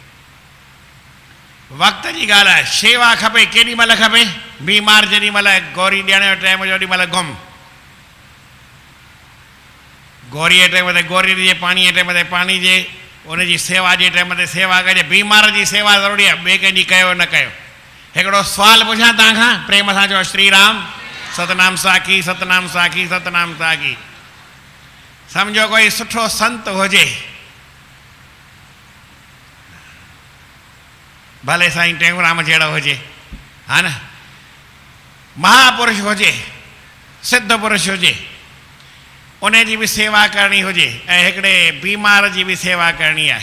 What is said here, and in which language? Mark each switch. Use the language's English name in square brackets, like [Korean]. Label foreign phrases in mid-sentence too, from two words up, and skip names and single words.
[Sindhi] वक़्त जी ॻाल्हि आहे, शेवा खपे केॾी महिल खपे, बीमार जेॾी महिल गौरी ॾियण जो टाइम हुजे ओॾी महिल गुम, गौरी जे टाइम ते गौरी ॾिजे, पाणी जे टाइम ते पाणी ॾिजे, उनजी सेवा जे टाइम ते सेवा कजे। बीमार जी सेवा ज़रूरी आहे, ॿिए कंहिंजी कयो न कयो। हिकिड़ो सुवालु पुछां तव्हां खां, प्रेम सां चओ श्री राम, सतनाम साखी, सतनाम साखी, सतनाम साखी। सम्झो कोई सुठो संत हुजे, भले साईं टेऊंराम जहिड़ो हुजे, हा न, महापुरुष हुजे, सिद्ध पुरुष हुजे, उन जी बि सेवा करणी हुजे, ऐं हिकिड़े बीमार जी बि सेवा करणी आहे।